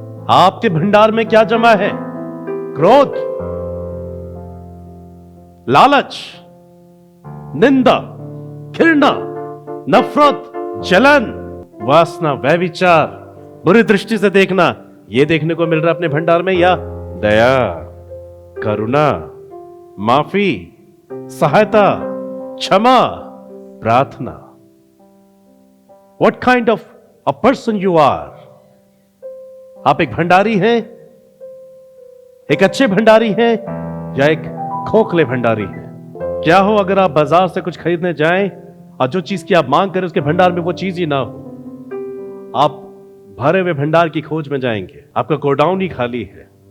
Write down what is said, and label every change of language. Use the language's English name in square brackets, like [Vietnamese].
[Hindi] आपके भंडार में क्या जमा है? क्रोध, लालच, निंदा, घृणा, नफरत, जलन, वासना, व्यभिचार, बुरी दृष्टि से देखना, यह देखने को मिल रहा है अपने भंडार में, या दया, करुणा, माफी, सहायता, क्षमा, प्रार्थना? [English] What kind of a person you are? [Hindi] आप एक भंडारी हैं, एक अच्छे भंडारी हैं या एक खोखले भंडारी हैं? क्या हो अगर आप बाजार से कुछ खरीदने जाएं और जो चीज की आप मांग करें उसके भंडार में वो चीज ही ना हो? आप भरे हुए भंडार की खोज में जाएंगे, आपका गोडाउन ही खाली है।